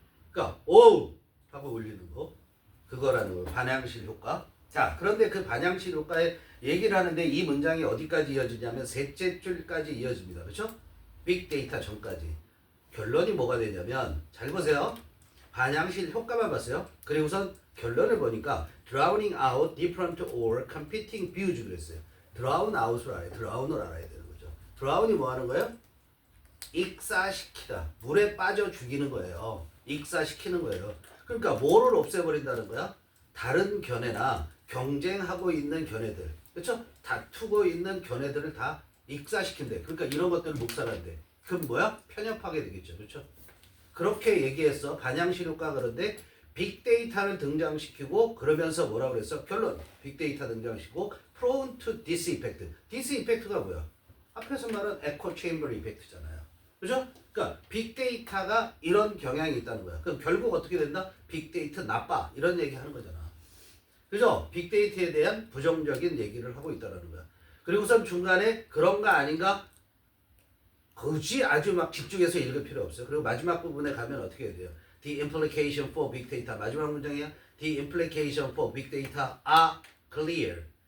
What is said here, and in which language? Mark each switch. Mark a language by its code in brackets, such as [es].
[ko] 그러니까 오우 하고 울리는 거. 그거라는 거예요. 반향실 효과. 자, 그런데 그 반향실 효과에 얘기를 하는데 이 문장이 어디까지 이어지냐면 셋째 줄까지 이어집니다. 그렇죠? 빅데이터 전까지. 결론이 뭐가 되냐면 잘 보세요. 반향실 효과만 봤어요. 그리고선 결론을 보니까 [en] drowning out different or competing views [ko] 그랬어요. drown out을 알아요. drown을 알아야 되는 거죠. drown이 뭐 하는 거예요? 익사시키다. 물에 빠져 죽이는 거예요. 익사시키는 거예요. 그러니까 뭐를 없애버린다는 거야? 다른 견해나 경쟁하고 있는 견해들. 그렇죠? 다투고 있는 견해들을 다 익사시킨대. 그러니까 이런 것들을 묵살한대. 그럼 뭐야? 편협하게 되겠죠. 그렇죠? 그렇게 얘기했어. 반향실 효과. 그런데 빅데이터를 등장시키고 그러면서 뭐라고 그랬어? 결론. 빅데이터 등장시키고 [en] prone to this effect. [ko] this effect가 뭐야? 앞에서 말한 [en] echo chamber effect [ko] 잖아요. 그죠? 그러니까 빅데이터가 이런 경향이 있다는 거야. 그럼 결국 어떻게 된다? 빅데이터 나빠. 이런 얘기 하는 거잖아. 그죠? 빅데이터에 대한 부정적인 얘기를 하고 있다는 거야. 그리고선 중간에 그런가 아닌가 굳이 아주 막 집중해서 읽을 필요 없어요. 그리고 마지막 부분에 가면 어떻게 해야 돼요? [en] The implication for big data. [ko] 마지막 문장이야. [en] The implication for big data are clear.